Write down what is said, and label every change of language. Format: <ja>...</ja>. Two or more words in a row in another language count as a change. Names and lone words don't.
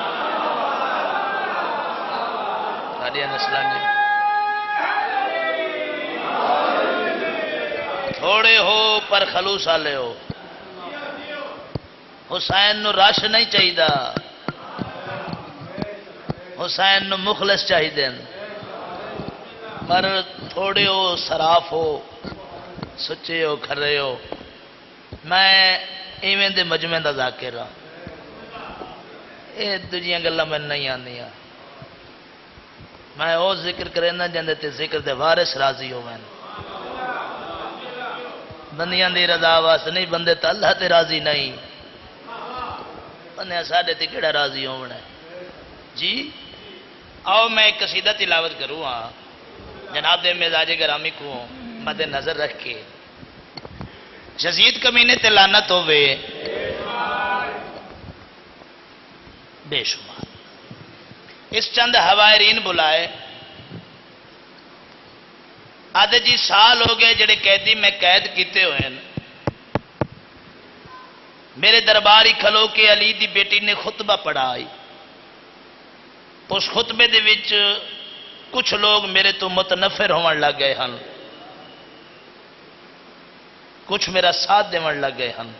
<pa>تھوڑے ہو پر خلوص والے ہو، حسین نو رش نہیں چاہیے، حسین نو مخلص چاہیے، پر تھوڑے ہو، صراف ہو، سچے ہو، کھرے ہو۔ میں ایویں دے مجمع دا ذاکر ہاں، یہ دوجیاں گلاں میں نہیں آندیاں، میں او ذکر کرنا جاندے تے ذکر دے وارث راضی ہوویں، بندیاں دی رضا واسطے نہیں، بندے تے اللہ تے راضی نہیں، بندے ساڈے تے کیڑا راضی ہونا ہے جی۔ آؤ میں ایک قصیدہ تلاوت کروں ہاں جناب دے مزاج گرامی کو مد نظر رکھ کے، یزید کمینے تے لعنت ہوے بے شمار۔ اس چند حوائرین بلائے، آدھے جی سال ہو گئے جڑے قیدی میں قید کیتے ہوئے ہیں، میرے دربار ہی کھلو کے علی دی بیٹی نے خطبہ پڑھائی، اس خطبے دے وچ کچھ لوگ میرے تو متنفر ہون لگ گئے ہن، کچھ میرا ساتھ دیون لگ گئے ہن۔</pa>